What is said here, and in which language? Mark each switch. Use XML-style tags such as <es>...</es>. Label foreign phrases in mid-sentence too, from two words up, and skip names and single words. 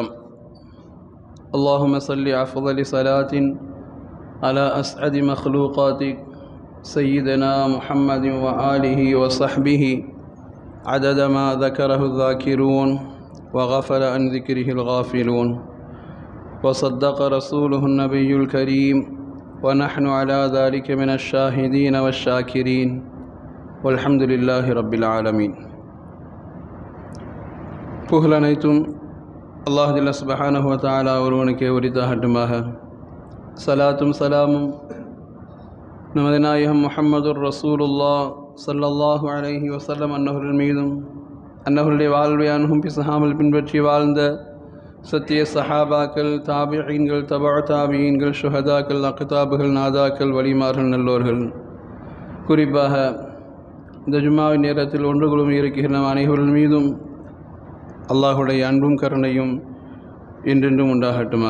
<ar>اللهم صل أفضل صلاة على أسعد مخلوقاتك سيدنا محمد وآله وصحبه عدد ما ذكره الذاكرون وغفل عن ذكره الغافلون، وصدق رسوله النبي الكريم، ونحن على ذلك من الشاهدين والشاكرين، والحمد لله رب العالمين.</ar> <ta>புகழ் அனைத்தும் அல்லாஹ்</ta> <ar>جل سبحانه وتعالى</ar> <ta>ஒருவனுக்கே உரித்தாகட்டுமாக. சலாத்தும் சலாமும் நமது நாயகம்</ta> <ar>محمد رسول الله صلى الله عليه وسلم</ar> <ta>அன்னவர்கள் மீதும், அன்னவர்களுடைய வாழ்வை அனுகும் பிசகாமல் பின்பற்றி வாழ்ந்த சத்திய சஹாபாக்கள், தாபிஈன்கள், தபஅ தாபிஈன்கள், ஷுஹதாக்கள், அக்தாபுகள், நாதாக்கள், வலிமார்கள், நல்லோர்கள், குறிப்பாக இந்த ஜும்மாவின் நேரத்தில் ஒன்று குழுமி இருக்கிற நம் அனைவர்கள் மீதும் அல்லாஹுடைய அன்பும் கருணையும் என்றென்றும் உண்டாகட்டுமாக.</ta>